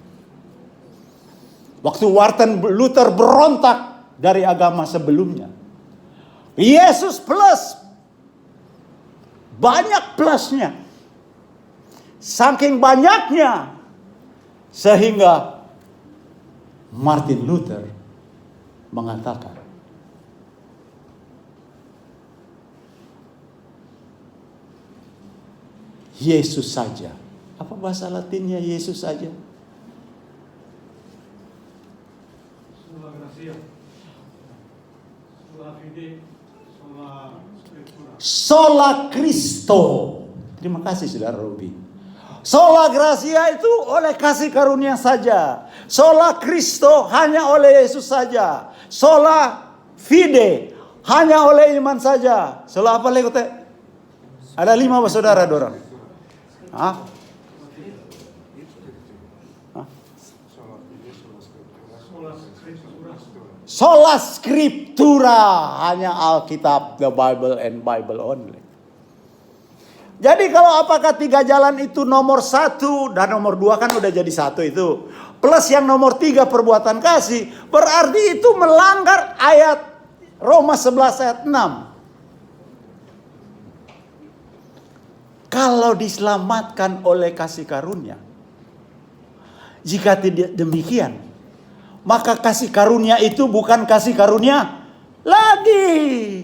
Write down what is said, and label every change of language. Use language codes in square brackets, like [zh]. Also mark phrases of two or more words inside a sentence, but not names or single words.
[id] Waktu Martin Luther berontak dari agama sebelumnya, Yesus plus, banyak plusnya, saking banyaknya sehingga Martin Luther mengatakan, Yesus saja. Apa bahasa Latinnya Yesus saja? [la] Sola gracia, sola fide, sola scriptura. Sola Cristo. [id] Terima kasih Saudara Robi. [la] Sola gracia [id] itu oleh kasih karunia saja. [la] Sola Cristo [id] hanya oleh Yesus saja. [la] Sola fide [id] hanya oleh iman saja. Sola apa lagi? Ada 5 saudara dorang. Hah? [la] Sola Scriptura, [id] hanya Alkitab, [en] the Bible and Bible only. [id] Jadi kalau apakah 3 jalan itu nomor 1 dan nomor 2 kan udah jadi 1 itu. Plus yang nomor 3 perbuatan kasih, berarti itu melanggar ayat Roma 11 ayat 6. Kalau diselamatkan oleh kasih karunia, jika tidak demikian, maka kasih karunia itu bukan kasih karunia lagi.